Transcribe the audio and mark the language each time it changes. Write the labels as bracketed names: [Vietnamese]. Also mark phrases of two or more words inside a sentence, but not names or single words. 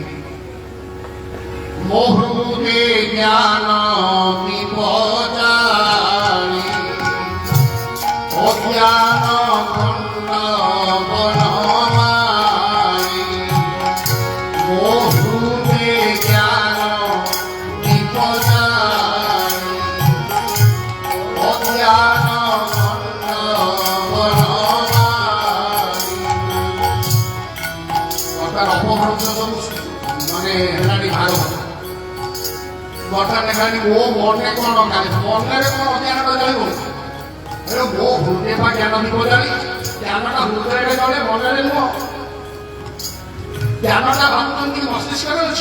[Odia] ମୋ ହୃଦେ ଜ୍ଞାନ ଦୀପ ଜାଳି ଅଜ୍ଞାନ ଖଣ୍ଡ ବନମାଳି। ମୋ ହୃଦେ ଜ୍ଞାନ ଦୀପ ଜାଳି ଅଜ୍ଞାନ ଖଣ୍ଡ ବନମାଳି। ଅର୍ଥାତ୍ ଅପଭ୍ରଂଶ ସବୁ ମାନେ ହେଲାଣି ଭାଗବତ। ବର୍ତ୍ତମାନ ହେଲାଣି ମୋ ମନେ କ'ଣ କାଲି ମନରେ କ'ଣ ଅଜ୍ଞାନ ଜଳିବ? ମୋ ହୃଦୟ ବା ଜ୍ଞାନ ଦୀପ ଜାଳି, ଜ୍ଞାନଟା ହୃଦୟରେ ଜଳେ, ମନରେ ନୁହଁ। ଜ୍ଞାନଟା ଭାବୁଛନ୍ତି ମସ୍ତିଷ୍କରେ ଅଛି।